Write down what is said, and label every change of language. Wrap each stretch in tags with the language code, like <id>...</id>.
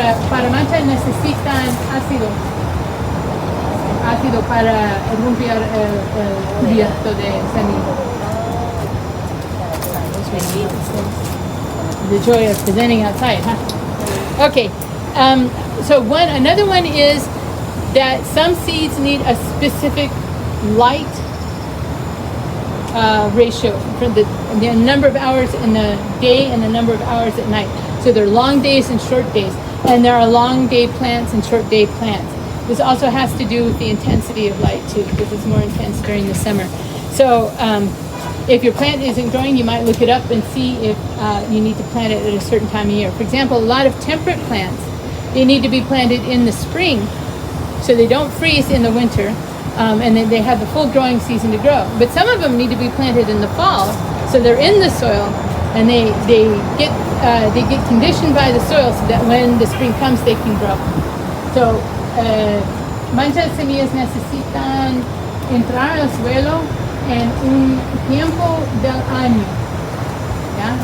<es>Para manchas necesitan ácido ácido para romper el cubierto de semillas.</es> <en>The joy of presenting outside, huh? Okay. So another one is that some seeds need a specific light ratio for the number of hours in the day and the number of hours at night. So there are long days and short days, and there are long day plants and short day plants. This also has to do with the intensity of light too, because it's more intense during the summer. So if your plant isn't growing, you might look it up and see if you need to plant it at a certain time of year. For example, a lot of temperate plants, they need to be planted in the spring so they don't freeze in the winter, and then they have the full growing season to grow. But some of them need to be planted in the fall, so they're in the soil, and they get conditioned by the soil so that when the spring comes, they can grow.</en> <es>So muchas semillas necesitan entrar al suelo en un tiempo del año, ¿ya?</es>